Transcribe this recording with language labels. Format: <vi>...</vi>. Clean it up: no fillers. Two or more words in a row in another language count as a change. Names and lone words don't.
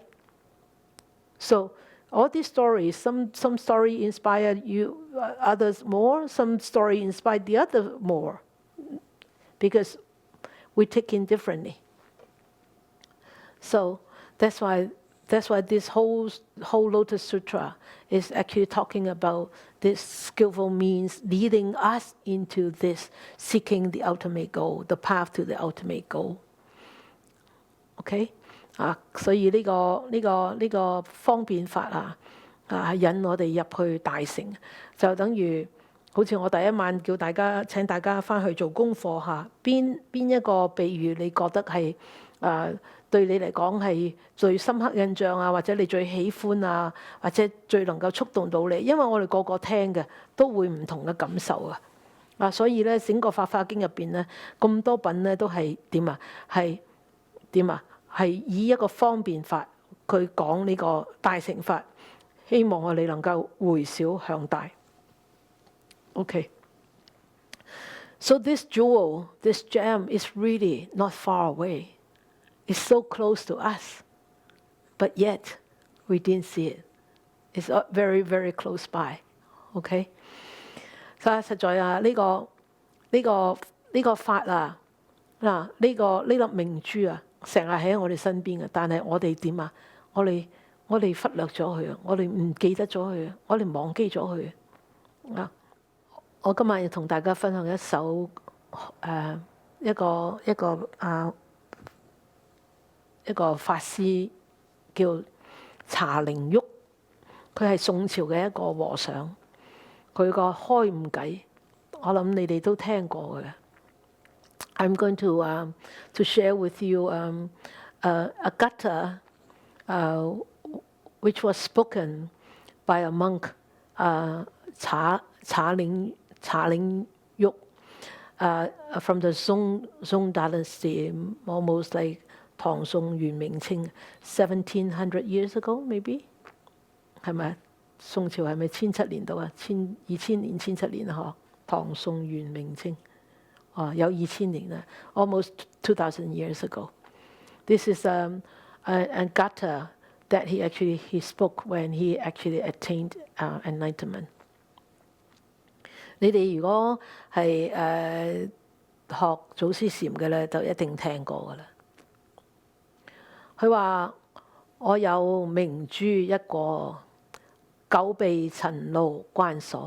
<en>So all these stories, some story inspired you, others more, some story inspired the other more, because we take in differently. So that's why this whole Lotus Sutra is actually talking about this skillful means leading us into this seeking the ultimate goal, the path to the ultimate goal.</en> <yue>Okay? 所以呢個方便法引我哋入去大乘，就等於好似我第一晚叫大家請大家翻去做功課邊一個比喻你覺得係對你嚟講係最深刻印象或者你最喜歡或者最能夠觸動到你，因為我哋個個聽嘅都會唔同嘅感受所以咧整個《法華經》入邊咧咁多品咧都係係以一個方便法佢講呢個大乘法，希望我哋能夠回小向大。OK，</yue> <en>So this jewel, this gem is really not far away. It's so close to us, but yet we didn't see it. It's very, very close by.</en> <yue>OK， 所以實在啊，呢個法啊，呢粒明珠啊，成日喺我哋身邊嘅，但係我哋點啊？我哋忽略咗佢，我哋唔記得咗佢，我哋忘記咗佢啊！我今日要同大家分享一首一個法師叫寳林旭，佢係宋朝嘅一個和尚，佢個開悟偈，我諗你哋都聽過嘅。</yue> <en>I'm going to share with you a gatha which was spoken by a monk, P'ling Yuk, from the Song dynasty, almost like 唐宋元明清 1700 years ago maybe，</en> <yue>係咪？宋朝係咪1700年到啊？2000年1700年啊？嗬，唐宋元明清，有2000年啦 ，</yue> <en>almost 2000 years ago. This is a gatha that he spoke when he actually attained enlightenment.</en> <yue>你哋如果係學祖師禪嘅咧，就一定聽過㗎啦。佢話：我有明珠一個，久被塵勞關鎖。</yue>